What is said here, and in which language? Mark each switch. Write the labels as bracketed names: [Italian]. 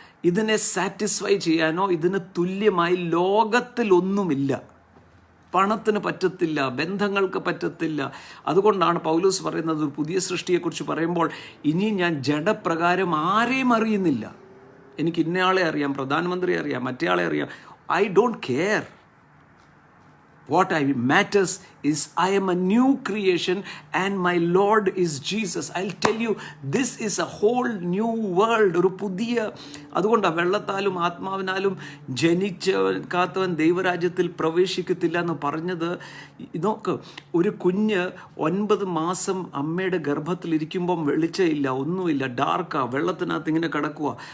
[Malayalam] ഇതിനെ സാറ്റിസ്ഫൈ ചെയ്യാനോ ഇതിന് തുല്യമായി ലോകത്തിലൊന്നുമില്ല. പണത്തിന് പറ്റത്തില്ല, ബന്ധങ്ങൾക്ക് പറ്റത്തില്ല. അതുകൊണ്ടാണ് പൗലോസ് പറയുന്നത് ഒരു പുതിയ സൃഷ്ടിയെക്കുറിച്ച് പറയുമ്പോൾ, ഇനി ഞാൻ ജഡപ്രകാരം ആരെയും അറിയുന്നില്ല. എനിക്ക് ഇന്നയാളെ അറിയാം, പ്രധാനമന്ത്രിയെ അറിയാം, മറ്റേയാളെ അറിയാം. [English] I don't care. What matters is I am a new creation and my Lord is Jesus. I'll tell you, this is a whole new world. [Malayalam] ഒരു പുതിയ, അതുകൊണ്ടാണ് വെള്ളത്താലും ആത്മാവിനാലും ജനിക്കാത്തവൻ ദൈവരാജ്യത്തിൽ പ്രവേശിക്കത്തില്ല എന്ന് പറഞ്ഞത്. നോക്ക്, ഒരു കുഞ്ഞ് 9 മാസം അമ്മയുടെ ഗർഭത്തിലിരിക്കുമ്പം വെളിച്ചമില്ല, ഒന്നുമില്ല, ഡാർക്കാ, വെള്ളത്തിനകത്ത് ഇങ്ങനെ കിടക്കുക.